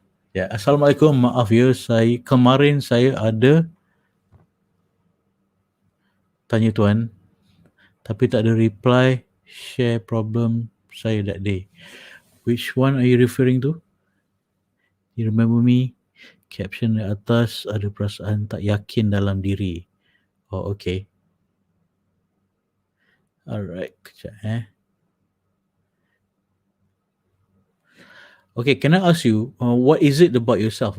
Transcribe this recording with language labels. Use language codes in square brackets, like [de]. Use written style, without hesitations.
[ms] Ya, Assalamualaikum. Maaf ya, kemarin saya ada tanya tuan, tapi tak ada reply [en] share problem [ms] saya [en] that day. Which one are you referring to? You remember me? [ms] Caption di atas ada perasaan tak yakin dalam diri. [en] Oh, okay. Alright, [ms] kejap [en] Okay, can I ask you, what is it about yourself?